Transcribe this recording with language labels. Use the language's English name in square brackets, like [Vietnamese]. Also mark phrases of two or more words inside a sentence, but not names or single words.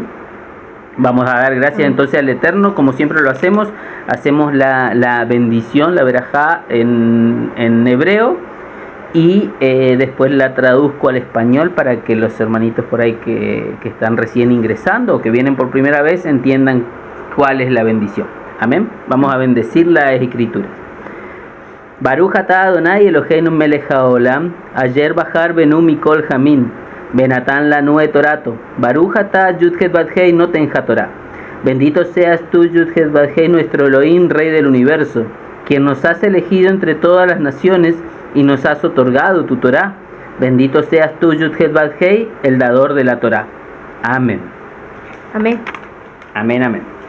[Spanish] Vamos a dar gracias entonces al Eterno, como siempre lo hacemos la bendición, la verajá en hebreo, y después la traduzco al español para que los hermanitos por ahí que están recién ingresando o que vienen por primera vez entiendan cuál es la bendición. Amén. Vamos a bendecir las Escrituras. [Hebrew] ברוך אתה אדוני אלוהינו מלך העולם, אשר בחר בנו מכל העמים, ונתן לנו את תורתו, ברוך אתה יוד-הא ואו-הא נותן התורה. [Spanish] Bendito seas tú, Yud-Het Bat-Hei, nuestro Elohim, Rey del universo, quien nos has elegido entre todas las naciones y nos has otorgado tu Torá. Bendito seas tú, Yud-Het Bat-Hei, el dador de la Torá. Amén. Amén. Amén, amén.